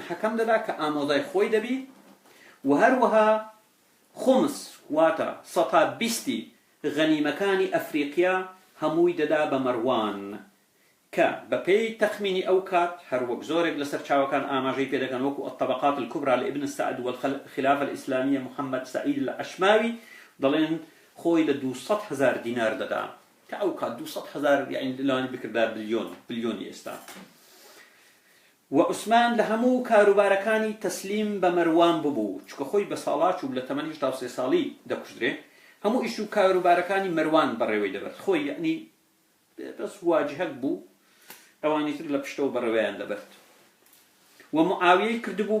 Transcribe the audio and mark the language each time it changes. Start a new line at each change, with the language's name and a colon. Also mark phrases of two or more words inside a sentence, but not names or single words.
Central Kurdish: حەکەم دەدا کە ئامۆزای خۆی دەبی و هەروەها خومس واتە سەتا بیستی غەنیمەکانی ئەفریقیا هەمووی دەدا بە مەروان کە بەپێی تەخمینی ئەو کات هەروەک زۆرێک لەسەر چاوەکان ئاماژەی پێ دەکەن وەکو الطبقات الكبرى لابن السعد والخلافة الإسلامية محمد سعيد العشماوي دەڵێن خۆی لە 200,000 دینار دەدا کە ئەو کات 200,000 یعنی لەوانی بکردا بلیۆنی ئێستا و عوسمان لە هەموو کاروبارەکانی تەسلیم بە مەروان ببوو چکە خۆی بە ساڵات و لە تەمەنی 83 ساڵی دەکوژرێ هەموو ئیش و کاروبارەکانی مەروان بەڕێوەی دەبێت خۆی یعنی بەس واجهەک بوو ئەوانی تر لە پشتەوە بەڕێوەیان دەبێت و معاویەی کردبوو